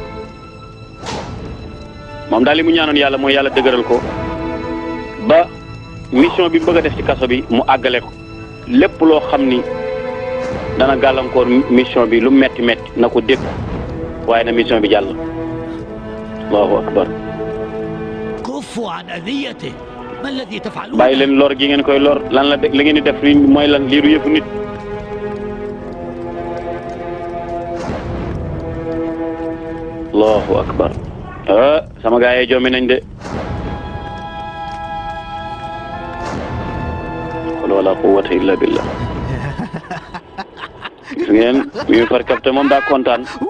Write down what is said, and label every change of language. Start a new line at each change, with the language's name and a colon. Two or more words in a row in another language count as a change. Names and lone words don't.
Wolof: moom daal li mu ñaanoon yàlla mooy yàlla dëgëral ko ba mission bi mu bëgg a def ci kaso bi mu àggale ko lépp loo xam ni dana gàllankoor mission bi lu metti metti na ko dégg waaye na mission bi jàll
Arabic: الله أكبر كفوا عن أذيته ما الذي تفعلون؟
Wolof: bàyyi leen lor gi ngeen koy lor lan la li ngeen di def li mooy lan lii du yëfu nit
Arabic: الله أكبر
Wolof: sama gaa yi joomi nañ de
Arabic: ولا قوة إلا بالله
Wolof: gis ngeen mi far capté moom daa kontaan